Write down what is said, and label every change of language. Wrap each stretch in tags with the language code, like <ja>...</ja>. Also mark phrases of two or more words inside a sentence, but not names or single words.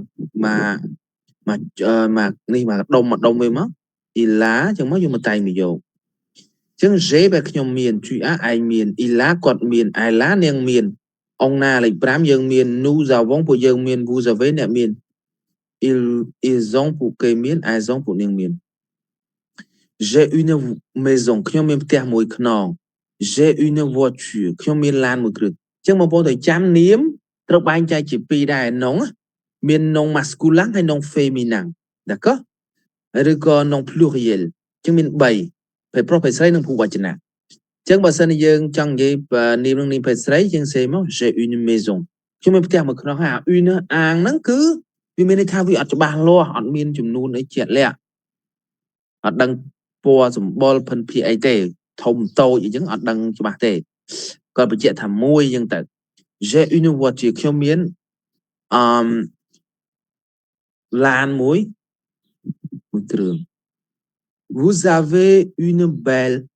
<km>មកដុំវាមក</km> <fr>il a</fr> <km>ចឹងមកយកមកតែងមកយកចឹង j'ai បែបខ្ញុំមាន</km> <fr>tu as</fr> <km>ឯងមាន</km> <fr>il a</fr> <km>គាត់មាន</km> <fr>elle a</fr> <km>នាងមាន</km> <fr>on a</fr> <km>លេខ5យើងមាន</km> <fr>nous avons</fr> <km>ពួកយើងមាន</km> <fr>vous avez</fr> <km>អ្នកមាន ils ont ពួកគេមាន</km> <fr>elles ont</fr> <km>ពួកនាងមាន</km> <fr>j'ai une maison</fr> <km>ខ្ញុំមានផ្ទះមួយខ្នង</km> <fr>j'ai une voiture</fr> <km>ខ្ញុំមានឡានមួយគ្រឿងចឹងបងប្អូនត្រូវចាំនាមត្រូវបែងចែកជា ពីរដែរនងមាននង masculin ហើយនង féminin d'accord ឬក៏នង pluriel ចឹងមាន3ភេទប្រុសភេទស្រីនិងភូវចនៈ ចឹងបើសិនយើងចង់និយាយនាមនឹងនាមភេទស្រីយើងសេមក</km> <fr>j'ai une maison</fr> <km>ខ្ញុំមានផ្ទះមួយខ្នងហើយ une អាងហ្នឹងគឺវាមានន័យថាវាអត់ច្បាស់លាស់អត់មានចំនួនអីជាក់លាក់អត់ដឹងពណ៌សម្បុរភិនភាគអីទេធំតូចអីចឹងអត់ដឹងច្បាស់ទេគាត់បញ្ជាក់ថាមួយចឹងទៅ</km> <fr>j'ai une voiture</fr> <km>ខ្ញុំមានឡានមួយគ្រឿង</km> <fr>vous avez une belle</fr>